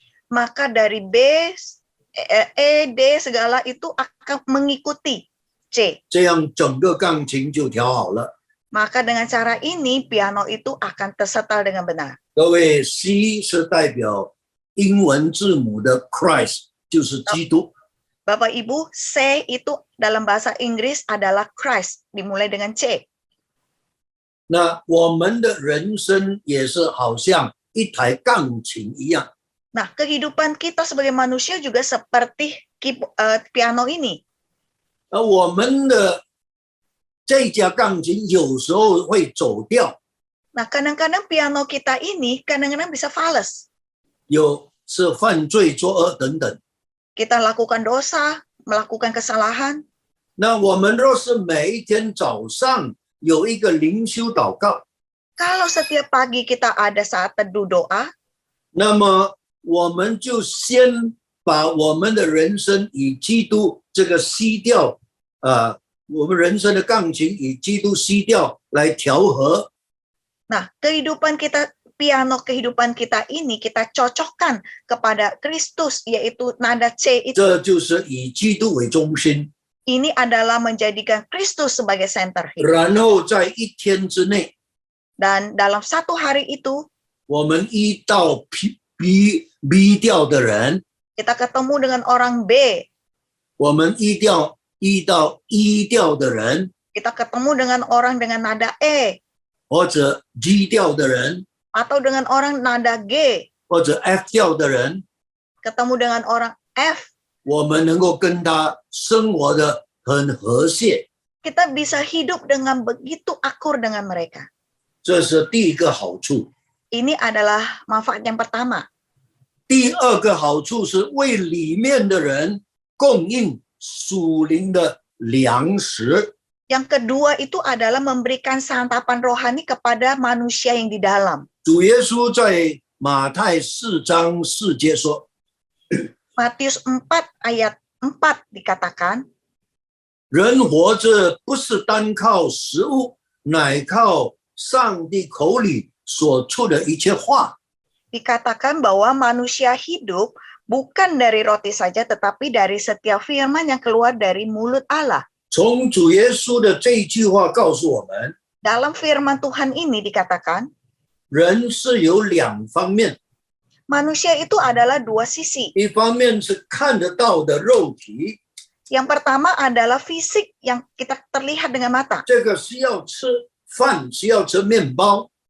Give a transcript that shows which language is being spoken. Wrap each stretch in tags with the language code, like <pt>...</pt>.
<id>maka dari B, E, D segala itu akan mengikuti C.</id> <zh>这样整个钢琴就调好了。</zh> <id>Maka dengan cara ini piano itu akan tersetel dengan benar.</id> <zh>各位 ，C 是代表英文字母的 Christ， 就是基督。</zh> <id>Bapak Ibu, C itu dalam bahasa Inggris adalah Christ, dimulai dengan C.</id> <zh>那我们的人生也是好像一台钢琴一样，</zh> <id>Nah, kehidupan kita sebagai manusia juga seperti piano ini.</id> <zh>我们的这架钢琴有时候会走调，</zh> <id>Nah, kadang-kadang piano kita ini kadang-kadang bisa fals.</id> <zh>有是犯罪作恶等等。</zh> <id>Kita lakukan dosa, melakukan kesalahan.</id> <zh>那我们若是每一天早上有一个灵修祷告，</zh> <id>Kalau setiap pagi kita ada saat teduh doa,</id> <zh>那么我们就先把我们的人生以基督这个基调，我们人生的钢琴以基督基调来调和。</zh> <id>nah kehidupan kita, piano kehidupan kita ini kita cocokkan kepada Kristus, yaitu nada C itu.</id> <zh>这就是以基督为中心，</zh> <id>Ini adalah menjadikan Kristus sebagai center hidup.</id> <zh>然后在一天之内，</zh> <id>Dan dalam satu hari itu</id> <zh>我们遇到 B 调的人，</zh> <id>kita ketemu dengan orang B,</id> <zh>我们遇到 E 调的人，</zh> <id>kita ketemu dengan orang dengan nada E,</id> <zh>或者 G 调的人，</zh> <id>atau dengan orang nada G,</id> <zh>或者 F 调的人，</zh> <id>ketemu dengan orang F,</id> <zh>我们能够跟他生活的很和谐，</zh> <id>kita bisa hidup dengan begitu akur dengan mereka.</id> <zh>这是第一个好处。</zh> <id>Ini adalah manfaat yang pertama.</id> <zh>第二个好处是为里面的人供应属灵的粮食。</zh> <id>Yang kedua itu adalah memberikan santapan rohani kepada manusia yang di dalam.</id> <zh>主耶稣在马太4章4节说，</zh> <id>Matius 4 ayat 4 dikatakan,</id> <zh>人活着不是单靠食物，乃靠上帝口里所出的一切话。</zh> <id>dikatakan bahwa manusia hidup bukan dari roti saja, tetapi dari setiap firman yang keluar dari mulut Allah.</id> <zh>从主耶稣的这一句话告诉我们，</zh> <id>Dalam firman Tuhan ini dikatakan,</id> <zh>人是有两方面，</zh> <id>manusia itu adalah dua sisi.</id> <zh>一方面是看得到的肉体，</zh> <id>Yang pertama adalah fisik yang kita terlihat dengan mata.</id> <zh>这个是要吃饭，是要吃面包。</zh>